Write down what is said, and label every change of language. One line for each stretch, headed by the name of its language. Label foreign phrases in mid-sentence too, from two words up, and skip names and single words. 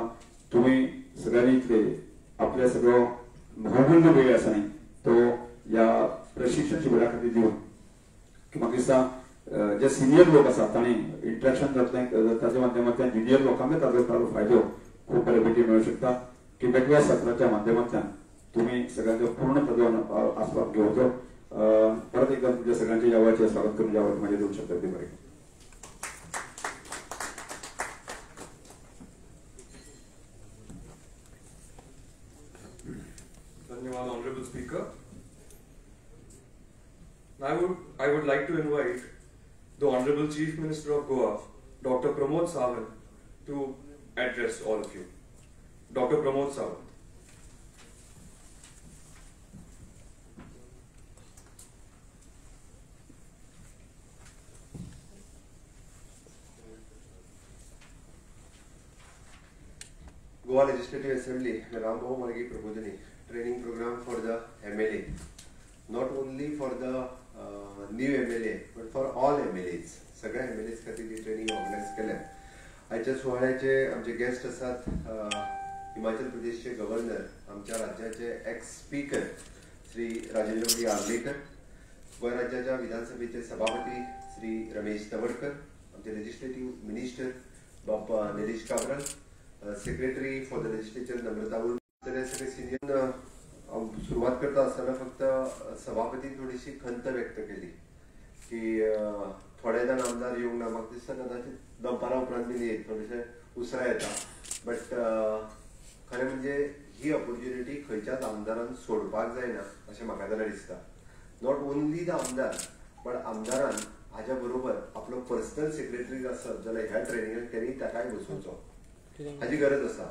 Konkani: तुम्ही सगळ्यांनी इतले आपले सगळो बहुमूल्य वेळ आसा न्ही तो या प्रशिक्षण शिबिरा खातीर दिवन की म्हाका दिसता जे सिनियर लोक आसात तांणी इंटरेक्शन जातलें ताच्या माध्यमांतल्यान ज्युनियर लोकांकय ताजो फायदो खूप बऱ्यापैकी मेळूं शकता की वेगवेगळ्या सत्राच्या माध्यमांतल्यान तुम्ही सगळ्यांचो पूर्ण ताजो आस्वाद घेवचो.
Marathi: परत एकदा तुमच्या सगळ्यांचे या वेळाचेर स्वागत करून या वेळार माझे 2 शब्द ते बरे.
English: धन्यवाद honorable speaker. I would like to invite the Honorable Chief Minister of Goa, Dr. Pramod Sawant, to address all of you. Dr. Pramod Sawant. Goa Legislative Assembly, the Rambho Margi Prabodhini training program for the MLA, not only for the new MLA but for all MLAs.
Konkani: सगळ्या MLAs खातीर
English: training organize
Konkani: केल्या. आयच्या सुवाळ्याचे आमचे गेस्ट आसात हिमाचल प्रदेशचे गव्हर्नर, आमच्या राज्याचे
English: ex speaker
Konkani: श्री राजेंद्र आर्लेकर, गोंय राज्याच्या विधानसभेचे सभापती श्री रमेश तवडकर, आमचे
English: legislative minister
Konkani: बाप्पा निलेश काब्राल,
English: secretary for the legislature
Konkani: नम्रता उर्फ, सगळे सिनियर. सुरुवात करता असताना फक्त सभापती थोडीशी खंत व्यक्त केली की थोडे जाण आमदार येवंक ना. म्हाका दिसता कदाचित दनपारा उपरांत बी येत थोडेशे उसरा येता. बट खरें म्हणजे ही ऑपॉर्च्युनिटी खंयच्याच आमदारान सोडपाक जायना अशें म्हाका जाल्यार दिसता.
English: not only the
Konkani: आमदार बट आमदारान हाच्या बरोबर आपलो
English: personal secretary
Konkani: आसत जाल्यार ह्या ट्रेनिंगाक त्यांनी ताकाय बसोवचो हाची गरज आसा.